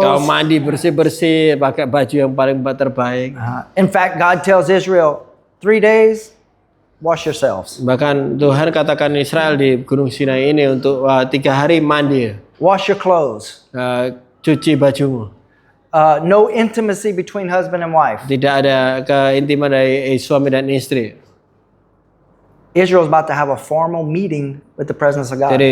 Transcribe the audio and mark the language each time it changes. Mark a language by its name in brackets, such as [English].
[Indonesian] Kau mandi bersih-bersih, pakai baju yang paling terbaik. [English] In fact, God tells Israel, 3 days, wash yourselves. [Indonesian] Bahkan Tuhan katakan Israel di Gunung Sinai ini untuk 3 hari mandi. [English] Wash your clothes. [Indonesian] Cuci bajumu. [English] No intimacy between husband and wife. [Indonesian] Tidak ada keintiman dari suami dan istri. [English] Israel is about to have a formal meeting with the presence of God.